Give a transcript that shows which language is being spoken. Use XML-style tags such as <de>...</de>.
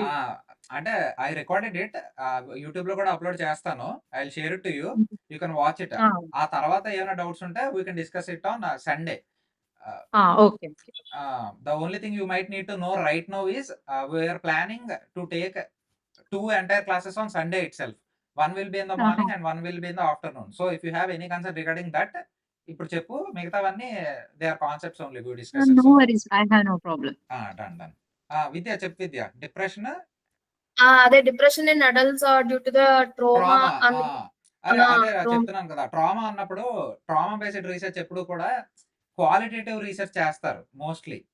<en>ఆ! అంటే I recorded it. యూట్యూబ్‌లో కూడా అప్‌లోడ్ చేస్తాను. I will share it to you. You can watch it. ఆ! ఆ తర్వాత ఏమైనా డౌట్స్ ఉంటే we can discuss it on Sunday. Ah, ah! Okay. The only thing you might need to know right now is we are planning to take 2 entire classes on Sunday itself. One will be in the ఆహా! morning and one will be in the afternoon. So if you have any concern regarding that, ఇప్పుడు చెప్పు. మిగతావన్నీ they are concepts only we discuss it no so. Worries. I have no problem.</en> <te>Done. విద్య చెప్పు విద్య. Depression,</te> <en>అదే depression in adults due to the trauma trauma.</en> <te>అని అదే</te> <en>Trauma.</en> <te>చెప్తున్నాను కదా! Trauma అన్నప్పుడు ట్రామా బేస్డ్ రిసర్చ్ ఎప్పుడు కూడా క్వాలిటేటివ్ రిసర్చ్ చేస్తారు మోస్ట్‌లీ.</te>